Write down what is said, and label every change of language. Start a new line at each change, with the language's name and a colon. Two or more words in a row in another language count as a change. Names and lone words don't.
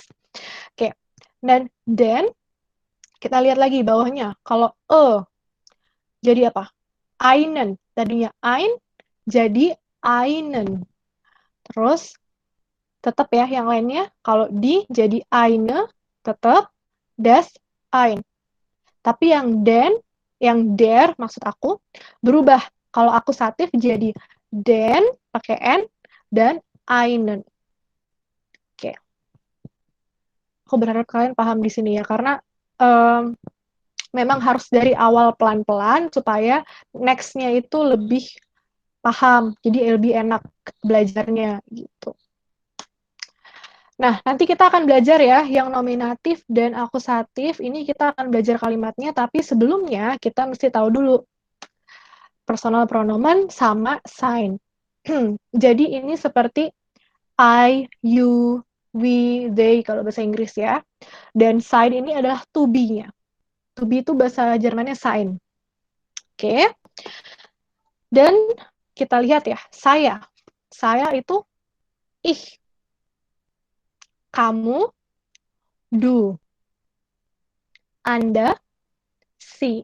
Indonesian: Oke. Dan den, kita lihat lagi bawahnya. Kalau jadi apa? Einen. Tadinya ein, jadi einen. Terus tetap ya yang lainnya. Kalau di jadi eine, tetap
German: das ein.
Indonesian: Tapi yang den, yang der maksud aku berubah. Kalau akusatif jadi den pakai n dan einen. Oke. Aku berharap kalian paham di sini ya karena memang harus dari awal pelan-pelan supaya next-nya itu lebih paham. Jadi lebih enak belajarnya gitu. Nah, nanti kita akan belajar ya yang nominatif dan akusatif. Ini kita akan belajar kalimatnya, tapi sebelumnya kita mesti tahu dulu
English: personal pronoun
Indonesian: sama sign. Jadi ini seperti
English: I, you, we, they
Indonesian: kalau bahasa Inggris ya. Dan sign ini adalah
English: to be-
Indonesian: nya.
English: To be
Indonesian: itu bahasa Jermannya sign. Oke. Dan kita lihat ya, saya. Saya itu ich. Kamu, du. Anda, sie.